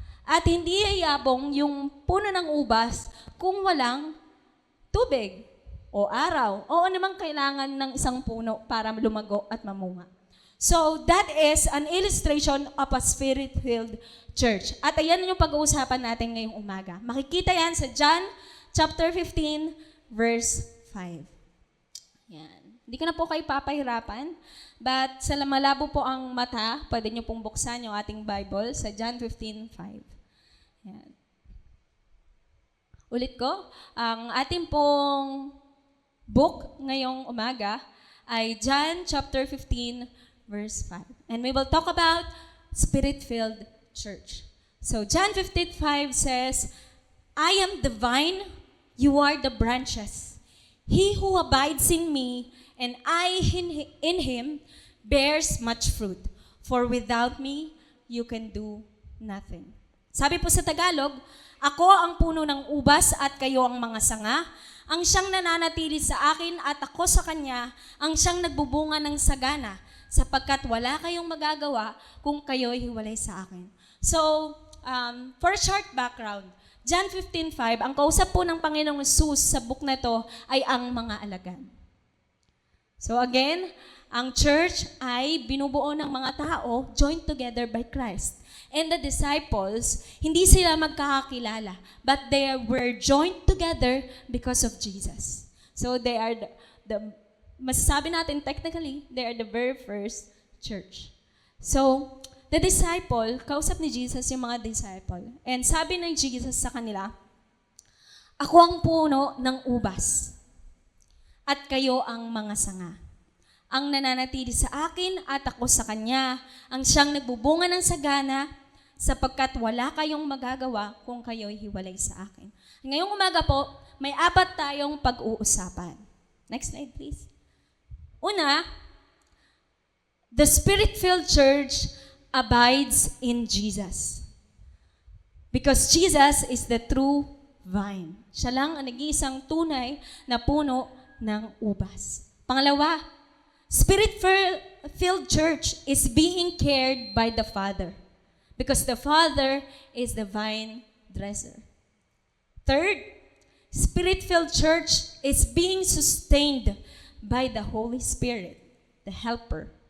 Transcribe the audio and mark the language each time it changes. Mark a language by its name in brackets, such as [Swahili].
[Filipino] At hindi yayabong yung puno ng ubas kung walang tubig o araw, o anumang kailangan ng isang puno para lumago at mamunga. [English] So, that is an illustration of a Spirit-filled church. [Filipino] At ayan yung pag-uusapan natin ngayong umaga. Makikita yan sa John chapter 15, verse 5. Yan. Hindi ko na po kayo papahirapan, but sa malabo po ang mata, pwede nyo pong buksan yung ating Bible sa John 15:5. Yan. Ulit ko, ang ating pong book ngayong umaga ay John chapter 15, verse 5. [English] And we will talk about Spirit-filled church. So John 15:5 says, I am the vine, you are the branches. He who abides in me, and I in him, bears much fruit. For without me, you can do nothing. [Filipino] Sabi po sa Tagalog, ako ang puno ng ubas at kayo ang mga sanga. Ang siyang nananatili sa akin at ako sa kanya, ang siyang nagbubunga ng sagana, sapagkat wala kayong magagawa kung kayo'y hiwalay sa akin. So, [English] for a short background, [Filipino] John 15:5, ang kausap po ng Panginoong Jesus sa book na to ay ang mga alagad. So again, ang church ay binubuo ng mga tao [English] joined together by Christ. And the disciples, [Filipino] hindi sila magkakakilala, [English] but they were joined together because of Jesus. So they are [Filipino] masasabi natin [English] technically, they are the very first church. [Filipino] So, the disciple, kausap ni Jesus yung mga disciple. And sabi ng Jesus sa kanila, ako ang puno ng ubas, at kayo ang mga sanga. Ang nananatili sa akin at ako sa kanya, ang siyang nagbubunga ng sagana, sapagkat wala kayong magagawa kung kayo'y hiwalay sa akin. Ngayong umaga po, may 4 tayong pag-uusapan. Next slide, please. [English] Una, the Spirit-filled church abides in Jesus. Because Jesus is the true vine. [Filipino] Siya lang ang nag-iisang tunay na puno ng ubas. [English] Pangalawa, Spirit-filled church is being cared by the Father because the Father is the vine dresser. Third, Spirit-filled church is being sustained by the Holy Spirit, the helper.